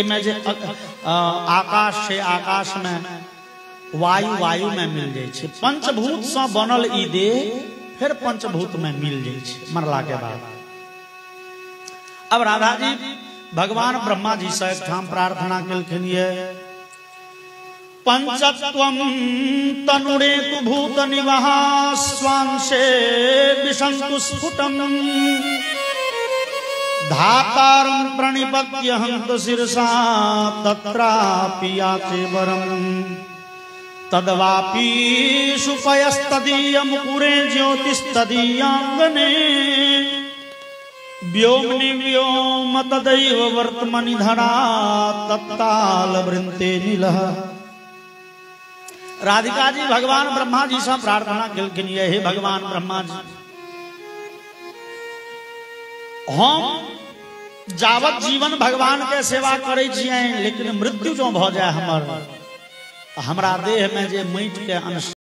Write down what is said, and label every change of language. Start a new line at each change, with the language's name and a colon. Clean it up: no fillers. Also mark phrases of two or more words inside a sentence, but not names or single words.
Maithili: एमे जे आकाश छै आकाश में वायु वायु में मिल जाय छै। पंचभूत से बनल ई देह फिर पंचभूत में मिल जाय छै मरला के बाद। अब राधा जी भगवान ब्रह्मा जी से एक ठाम प्रार्थना केलखिन ये
Sanskrit: पंचत्वम तनुरे तु भूत निवाहा स्वांशे विशंतु स्फुटम धातारं प्रणिपत्य हंत शिरसा तत्रापि याचे वरम तदवापी सुपयस्तदीय मुकुरे ज्योतिस्तदीयांगने व्योमनि व्योम तदैव वर्तमनि धरा तत्ताल वृंते नीलः।
Maithili: राधिका जी भगवान ब्रह्मा जी से प्रार्थना केलखिन, हे भगवान ब्रह्मा जी, हम जावत जीवन भगवान के सेवा करे छियै, लेकिन मृत्यु जो भ जाए हमर, हमरा देह में जे माटि के अंश